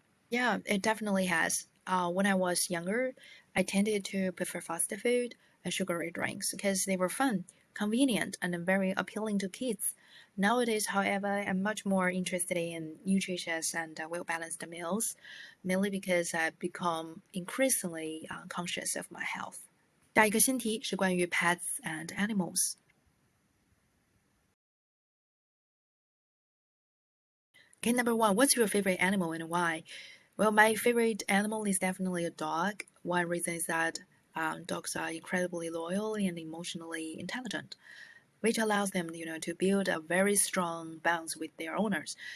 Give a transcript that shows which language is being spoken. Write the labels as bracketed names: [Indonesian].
[English] Yeah, it definitely has. When I was younger, I tended to prefer fast food and sugary drinks because they were fun, convenient, and very appealing to kids. Nowadays, however, I'm much more interested in nutritious and well-balanced meals, mainly because I've become increasingly conscious of my health. [Chinese] 下一个新题是关于 [English] pets and animals。 Okay, number 1, what's your favorite animal and why? Well, my favorite animal is definitely a dog. One reason is that dogs are incredibly loyal and emotionally intelligent, which allows them, to build a very strong bonds with their owners.